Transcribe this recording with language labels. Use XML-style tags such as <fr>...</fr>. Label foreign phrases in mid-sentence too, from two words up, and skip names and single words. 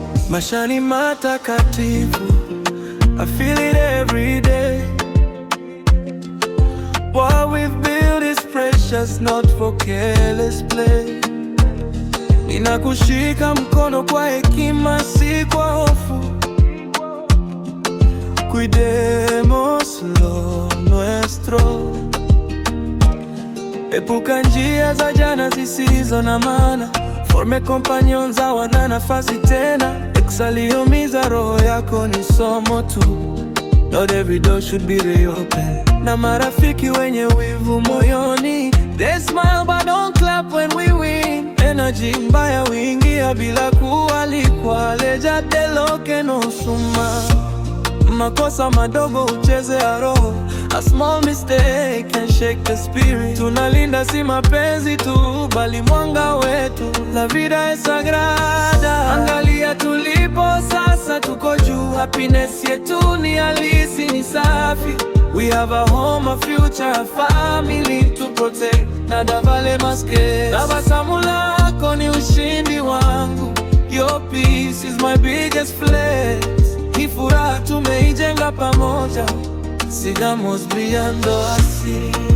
<sw>Maisha ni matakatifu.</sw> <en>I feel it every day. What we've built is precious, not for careless play.</en> <sw>Ninakushika mkono kwa hekima, si kwa hofu.</sw> <es>Cuidemos lo nuestro.</es> <sw>Epuka njia za jana zisizo na maana.</sw> <en>Forme companions</en> <sw>hawana nafasi tena. Ex aliumiza roho yako, ni somo tu.</sw> <en>Not every door should be reopened.</en> <sw>Na marafiki wenye wivu moyoni,</sw> <en>they smile but don't clap when we win.</en> <sw>Energy mbaya huingia bila kualikwa.</sw> <es>Leja de lo que no suma.</es> <sw>Makosa madogo huchezea roho.</sw> <en>A small mistake can shake the spirit.</en> <sw>Tunalinda si mapenzi tu, bali mwanga wetu.</sw> <es>La vida es sagrada.</es> <sw>Angalia tulipo sasa, tuko juu. Happiness yetu ni halisi, ni safi.</sw> <en>We have a home, a future, a family to protect.</en> <es>Nada vale más que eso.</es> <sw>Tabasamu lako ni ushindi wangu.</sw> <en>Your peace is my biggest flex.</en> <sw>Hii furaha tumeijenga pamoja.</sw> <es>Sigamos brillando así.</es>